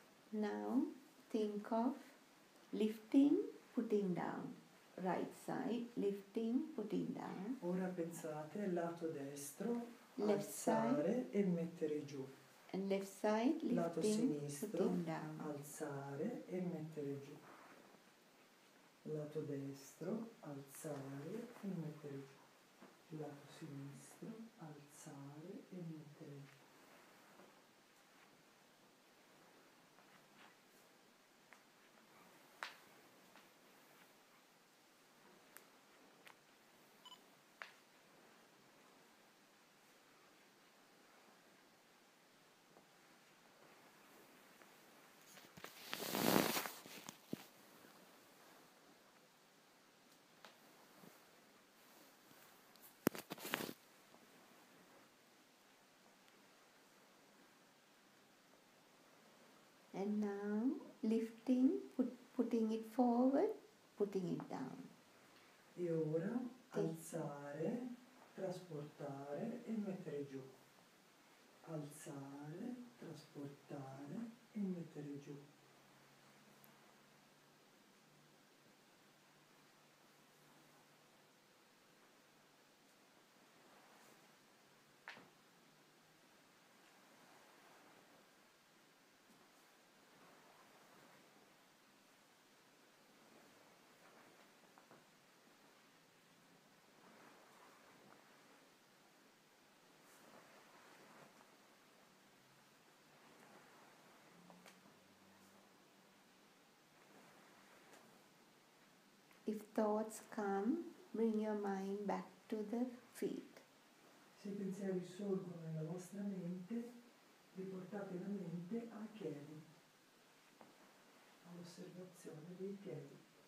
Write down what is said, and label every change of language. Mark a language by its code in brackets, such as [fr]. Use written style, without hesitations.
[en] Now think of lifting, putting down. Right side, lifting, putting down. [it] Ora pensate al lato destro, [en] Left [it] alzare e mettere giù. [en] And left side, [it] Lato [en] lifting, [it] sinistro, [en] putting down. [it] alzare e mettere giù. Lato destro, alzare e mettere giù. Lato sinistro, alzare e mettere giù. [en] And now lifting, putting it forward, putting it down. [it] E ora alzare, trasportare e mettere giù. Alzare, trasportare e mettere giù. [en] If thoughts come, bring your mind back to the feet. [it] Se i pensieri sorgono nella vostra mente, riportate la mente ai piedi, all'osservazione dei piedi.